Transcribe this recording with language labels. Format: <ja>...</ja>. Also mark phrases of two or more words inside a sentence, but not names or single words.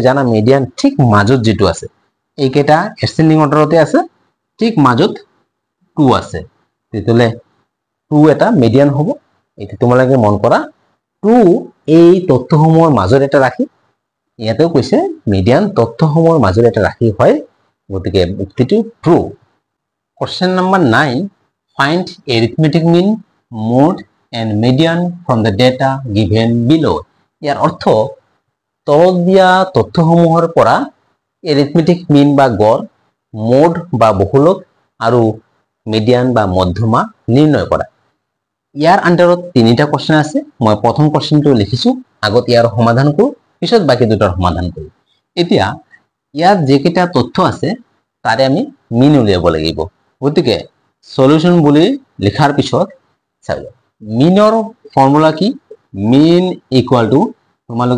<as>জানা মিডিয়ান ঠিক মাজত যেটো আছে এই কেটা</as> <en>ascending order</en> <as>আছে ঠিক মাজত 2 আছে তেতলে 2 এটা মিডিয়ান হ'ব এটো তোমালোকে মন কৰা 2 এই তথ্যসমূহৰ মাজৰ এটা ৰাশি ইয়াতেও কৈছে মিডিয়ান তথ্যসমূহৰ মাজৰ এটা ৰাশি হয় গতিকে উক্তিটো ট্ৰু</as> <en>Question number 9. Find arithmetic mean, mode and median from the data given below.</en> <as>ইয়াৰ অৰ্থ তলত দিয়া তথ্যসমূহৰ পৰা</as> <en>arithmetic mean</en> <as>বা গড়, mode বা বহুলক আৰু median বা মধ্যমা নিৰ্ণয় কৰা। ইয়াৰ আন্ডাৰত তিনিটা কোৱেশ্চন আছে মই প্ৰথম কোৱেশ্চনটো লিখিছো আগত ইয়াৰ সমাধান কৰো পিছত বাকি দুটাৰ সমাধান কৰো এতিয়া ইয়াত যেকেটা তথ্য আছে তাৰে আমি মিন উলিয়াব লাগিব গতিকে সলিউশন বুলি লিখাৰ পিছত চাই মিনৰ ফৰ্মুলা কি</as> <en>mean equal to</en> <as>তোমালোকে</as>